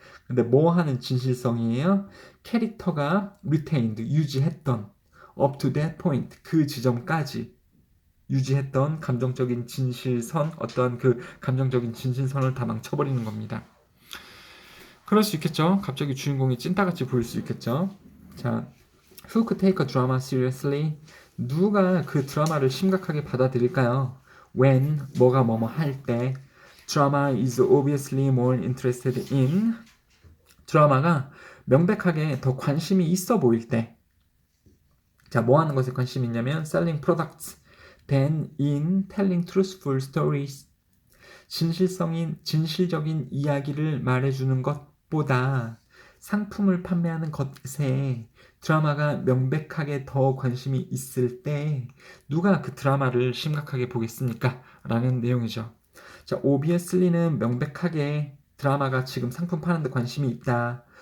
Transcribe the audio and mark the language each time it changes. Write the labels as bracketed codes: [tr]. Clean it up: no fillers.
[ko] 근데 뭐 하는 진실성이에요? 캐릭터가 retained, 유지했던 [en] up to that point, [ko] 그 지점까지 유지했던 감정적인 진실선, 어떤 그 감정적인 진실선을 다 망쳐버리는 겁니다. 그럴 수 있겠죠. 갑자기 주인공이 찐따같이 보일 수 있겠죠. 자, [en] who could take a drama seriously? [ko] 누가 그 드라마를 심각하게 받아들일까요? [en] When, [ko] 뭐가 뭐뭐 할 때. [en] Drama is obviously more interested in. [ko] 드라마가 명백하게 더 관심이 있어 보일 때. 자, 뭐 하는 것에 관심이 있냐면 [en] selling products than in telling truthful stories. [ko] 진실적인 이야기를 말해주는 것보다 상품을 판매하는 것에 드라마가 명백하게 더 관심이 있을 때 누가 그 드라마를 심각하게 보겠습니까? 라는 내용이죠. 자, obviously는 명백하게 드라마가 지금 상품 파는데 관심이 있다.